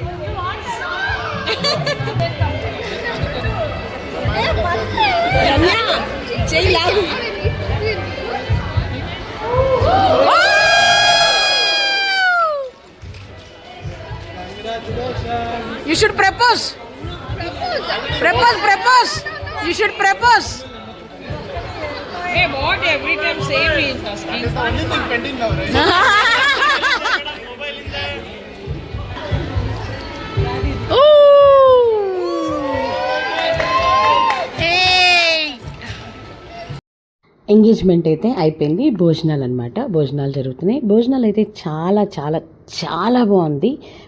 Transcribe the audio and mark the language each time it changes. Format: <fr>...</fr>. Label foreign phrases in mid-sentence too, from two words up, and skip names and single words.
<te>ರಮ್ಯ చెయ్యి లాగు.</te> <en>You should propose. Propose. You should propose. Hey, what every time same is asking. It's the only thing pending now, right?</en> <te>ఎంగేజ్మెంట్ అయితే అయిపోయింది. భోజనాలు అనమాట, భోజనాలు జరుగుతున్నాయి. భోజనాలు అయితే చాలా చాలా చాలా బాగుంది.</te>